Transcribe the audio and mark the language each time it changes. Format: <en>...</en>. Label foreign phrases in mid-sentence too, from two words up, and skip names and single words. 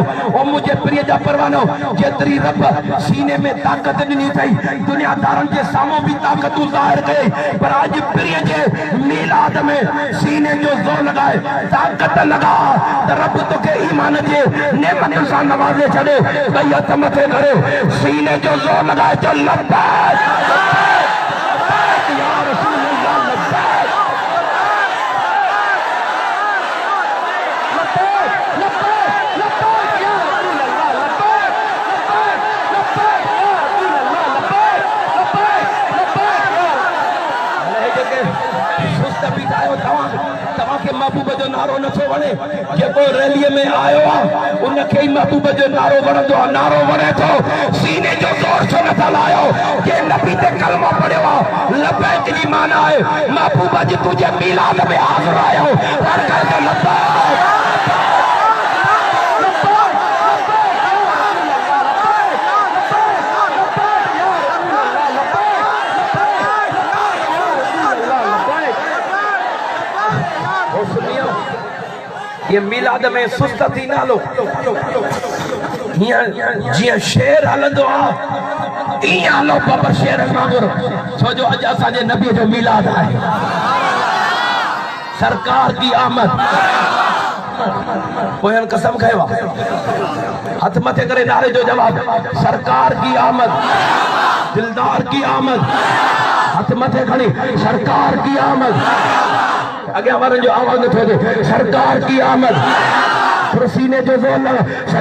<sd>ओ मुंहिंजे पिरीअ जा परवानो, जेतिरी रब सीने में ताक़त ॾिनी अथई, दुनियादारनि जे साम्हूं बि ताक़तूं ज़ाहिर कयई, पर अॼु पिरीअ जे मीलाद में सीने जो ज़ोर लॻाए ताक़त लगा त रब तोखे ईमान जे नेमतुनि सां नवाज़े छॾे। ॿई हथ मथे करे सीने जो ज़ोर लॻाए चल</sd> <ar>لبيك لبيك يا رسول الله، لبيك لبيك لبيك لبيك يا رسول الله، لبيك لبيك لبيك يا رسول الله، لبيك لبيك لبيك.</ar> <sd>अरे जेके सुस्त बीठा आहियो तव्हांखे महबूब जो नारो नथो वणे, जेको रैलीअ में आयो आहे उनखे ई महबूब जो नारो वणंदो आहे। नारो वणे थो, सीने जो ज़ोर छो नथा लायो? जे नबी ते कलमो पढ़ियो आहे, लब्बैक जी माना आहे महबूब जी तुंहिंजे मीलाद में हाज़िर आहियो, हर कंहिंखे लब्बैक। ये मिलाद में सुस्त थी ना लो, जियां शेर हलंदो आहे इयां हलो बाबा शेर वांगुर, छो जो अॼु असांजे नबी जो मिलाद आहे।</sd> <ur>سرکار کی آمد,</ur> <sd>पोयन कसम खयो आहे, हथ मथे करे नारे जो जवाब,</sd> <ur>سرکار کی آمد، دلدار کی آمد,</ur> <sd>हथ मथे खणी</sd> <ur>سرکار کی آمد.</ur> <sd>अॻियां वारनि जो आवाज़ नथो अचे,</sd> <ur>سرکار کی آمد,</ur> <sd>सीने जो ज़ोर लॻा।</sd>